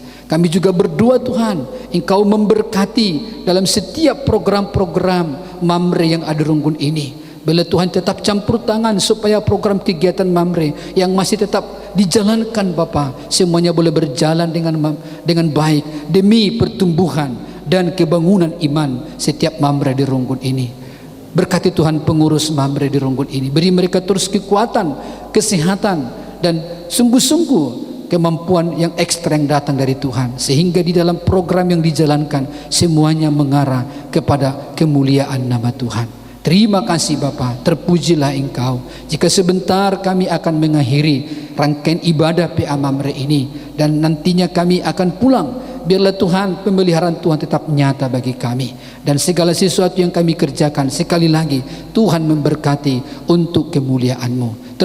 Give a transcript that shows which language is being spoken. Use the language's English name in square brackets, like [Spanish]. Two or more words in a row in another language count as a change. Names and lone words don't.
[Indonesian] Kami juga berdoa Tuhan, Engkau memberkati dalam setiap program-program mamre yang ada Runggun ini. Bila Tuhan tetap campur tangan supaya program kegiatan mamre yang masih tetap dijalankan Bapa, semuanya boleh berjalan dengan baik demi pertumbuhan dan kebangunan iman setiap mamre di Runggun ini. Berkati Tuhan pengurus mamre di Runggun ini, beri mereka terus kekuatan, kesehatan, dan sungguh-sungguh kemampuan yang ekstra yang datang dari Tuhan, sehingga di dalam program yang dijalankan semuanya mengarah kepada kemuliaan nama Tuhan. Terima kasih Bapa, terpujilah Engkau. Jika sebentar kami akan mengakhiri rangkaian ibadah PA Mamre ini, dan nantinya kami akan pulang, biarlah Tuhan, pemeliharaan Tuhan tetap nyata bagi kami, dan segala sesuatu yang kami kerjakan sekali lagi Tuhan memberkati untuk kemuliaan-Mu.